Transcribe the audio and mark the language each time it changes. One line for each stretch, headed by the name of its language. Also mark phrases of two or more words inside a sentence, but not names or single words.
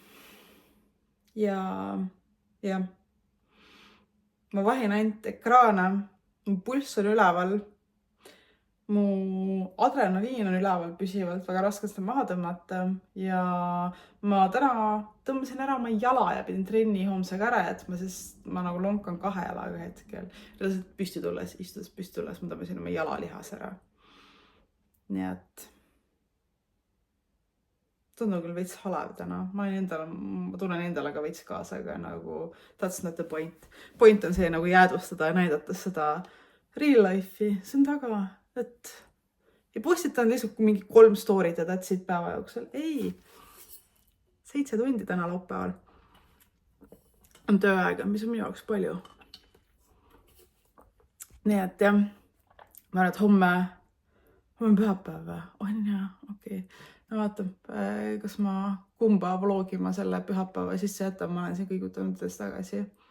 Estonian: Ja ma vahin ainult ekraane, mu pulss on üleval, mu adrenaliin on üleval püsivalt, väga raske seda maha tõmmata ja ma täna tõmbasin ära oma jala ja pidin trenni homsega ära jätma, sest ma nagu lonkan 2 jalaga hetkel. Lihtsalt püsti tulles, istudes püsti tulles, ma tõmbasin oma jalalihas ära. Nii et tundub küll veits halev täna. Ma tunnen endale ka veits kaasa, aga nagu
English: that's not the point.
Estonian: Point on see nagu jäädvustada ja näidata seda
English: real life'i.
Estonian: See on taga, et ei postitan lihtsalt mingi 3 story'd ja
English: that's it
Estonian: päeva jooksul. Ei, 7 tundi täna laupäeval on tööaega, mis on minu jaoks palju. Nii et jah, ma arvan, et on pühapäev või? On jah, okei. No vaata, kas ma kumba vlogi ma selle pühapäeva sisse jätan, ma olen siin kõigutanud tagasi.